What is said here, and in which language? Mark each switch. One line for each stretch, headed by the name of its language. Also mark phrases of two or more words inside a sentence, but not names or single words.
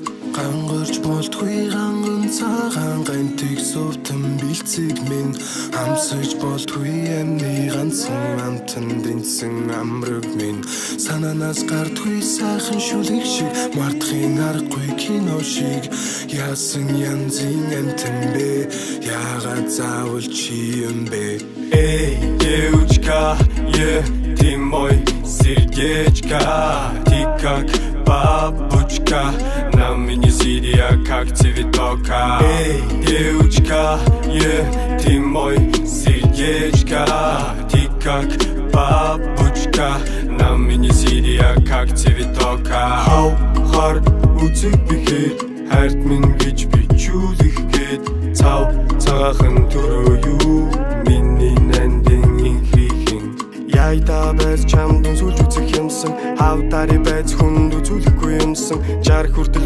Mongolian: гангорч болтгүй ганган цагаан гантиг сувтан бэлцэг минь амсаж болтгүй амны ганцхан амтан дэнсэн амраг минь санаанаас гардгүй сайхан шүлэг шиг мартахын аргагүй кино шиг яасан янзын амтан бэ яагаад заавал чи юм бэ
Russian: эй девочка ты мой сердечко ты как бабочка на меня сидя как цветока эй девочка ты мой сердечко ты как бабочка на меня сидя как цветока
Mongolian: хау хар үзэг бихэр хайрт минь гэж бичүүлэх гээд цав цагахан төрөө юу миний нандин инхрихэн яйда байж чамд сүлж үзэх юмсан хавдари байж хүнд үзүүлэхгүй юмсан жар хүртэл